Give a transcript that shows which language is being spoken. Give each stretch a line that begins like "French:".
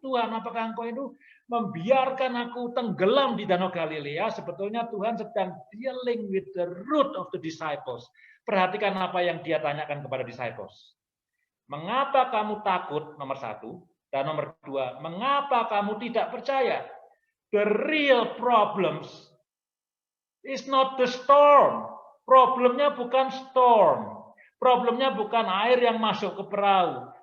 Indonesian: Tuhan, apakah engkau itu membiarkan aku tenggelam di Danau Galilea? Sebetulnya Tuhan sedang
English: dealing with the root of the disciples.
Indonesian: Perhatikan apa yang dia tanyakan kepada disciples. Mengapa kamu takut? Nomor 1. Dan nomor 2, mengapa kamu tidak percaya?
English: The real problems is not the storm.
Indonesian: Problemnya bukan storm. Problemnya bukan air yang masuk ke perahu.